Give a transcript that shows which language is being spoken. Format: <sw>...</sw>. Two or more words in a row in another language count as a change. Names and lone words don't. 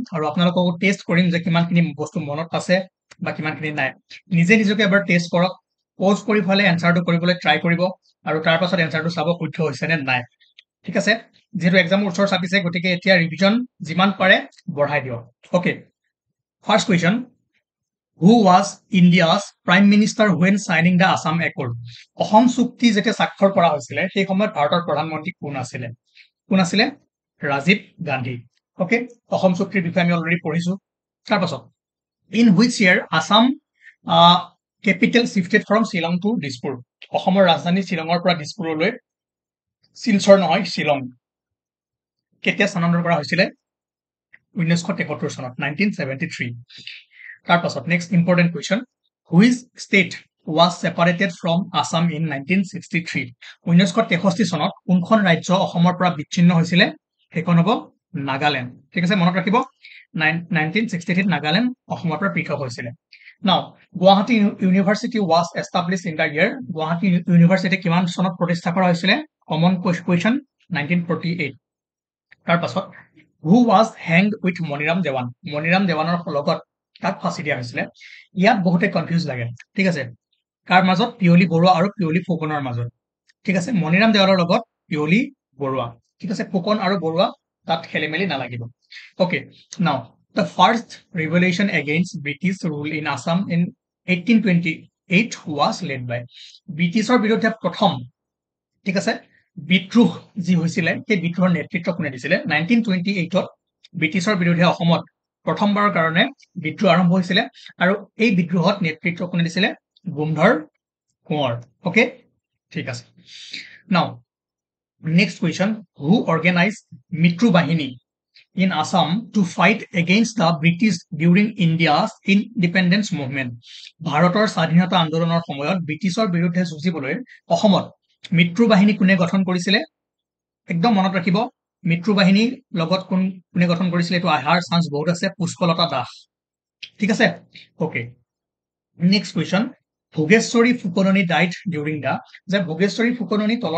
<as>আৰু আপোনালোকক টেষ্ট কৰিম যে কিমানখিনি বস্তু মনত আছে বা কিমানখিনি নাই নিজে নিজকে এবাৰ টেষ্ট কৰক পজ কৰি ফেলে এনসাৰটো কৰিবলৈ ট্ৰাই কৰিব আৰু তাৰ পাছত এনসাৰটো চাব শুদ্ধ হৈছে নে নাই ঠিক আছে যেহেতু এক্সামৰ ওচৰ চাপিছে গতিকে এতিয়া ৰিভিজন যিমান পাৰে বঢ়াই দিয়ক</as> <en>okay first question Who was India's Prime Minister when signing the Assam Accord?</en> <as>অসম চুক্তি যেতিয়া স্বাক্ষৰ কৰা হৈছিলে সেই সময়ত ভাৰতৰ প্ৰধানমন্ত্ৰী কোন আছিলে ৰাজীৱ গান্ধী ওকে অসম চুক্তিৰ বিষয়ে আমি অলৰেডি পঢ়িছো তাৰ পাছত</as> <en>in which year Assam capital shifted from Shillong to Dispur</en> <as>অসমৰ ৰাজধানী শ্বিলঙৰ পৰা দিছপুৰলৈ শিলচৰ নহয় শ্বিলং কেতিয়া স্থানান্তৰ কৰা হৈছিলে 1973 চনত 1973 তাৰ পাছত</as> <en>next important question which state was separated from Assam in 1963</en> <as>1963 চনত কোনখন ৰাজ্য অসমৰ পৰা বিচ্ছিন্ন হৈছিলে সেইখন হ'ব নাগালেণ্ড ঠিক আছে মনত ৰাখিব 1963 নাগালেণ্ড অসমৰ পৰা পৃথক হৈছিলে নাও গুৱাহাটী ইউনিভাৰ্চিটি</as> <en>was established in the year</en> <as>গুৱাহাটী ইউনিভাৰ্চিটি কিমান চনত প্ৰতিষ্ঠা কৰা হৈছিলে</as> <en>common question</en> <as>1948 তাৰ পাছত</as> <en>who was hanged with</en> <as>মনিৰাম দেৱানৰ লগত তাক ফাঁসি দিয়া হৈছিলে ইয়াত বহুতে কনফিউজ লাগে ঠিক আছে কাৰ মাজত পিয়লি বৰুৱা আৰু পিয়লি ফুকনৰ মাজত ঠিক আছে মনিৰাম দেৱানৰ লগত পিয়লি বৰুৱা ঠিক আছে ফুকন আৰু বৰুৱা তাত খেলিমেলি নালাগিব</as> <en>okay now the first revolution against British rule in Assam in</en> <as>1828</as> <en>was led by</en> <as>ব্ৰিটিছৰ বিৰুদ্ধে প্ৰথম ঠিক আছে বিদ্ৰোহ যি হৈছিলে সেই বিদ্ৰোহৰ নেতৃত্ব কোনে দিছিলে 1928ত ব্ৰিটিছৰ বিৰুদ্ধে অসমত প্ৰথমবাৰৰ কাৰণে বিদ্ৰোহ আৰম্ভ হৈছিলে আৰু এই বিদ্ৰোহত নেতৃত্ব কোনে দিছিলে গুণধৰ কোঁৱৰ ওকে ঠিক আছে</as> <en>now next question who organise</en> <as>মিত্ৰু বাহিনী</as> <en>in Assam to fight against the British during India's independence movement</en> <as>ভাৰতৰ স্বাধীনতা আন্দোলনৰ সময়ত ব্ৰিটিছৰ বিৰুদ্ধে যুঁজিবলৈ অসমত মিত্ৰু বাহিনী কোনে গঠন কৰিছিলে একদম মনত ৰাখিব মিত্ৰু বাহিনীৰ লগত কোনে গঠন কৰিছিলে এটো আহাৰ চান্স বহুত আছে পুষ্পলতা দাস ঠিক আছে</as> <en>okay next question</en> <as>ভোগেশ্বৰী ফুকননি</as> <en>died during the</en> <as>যে ভোগেশ্বৰী ফুকননি তলৰ</as>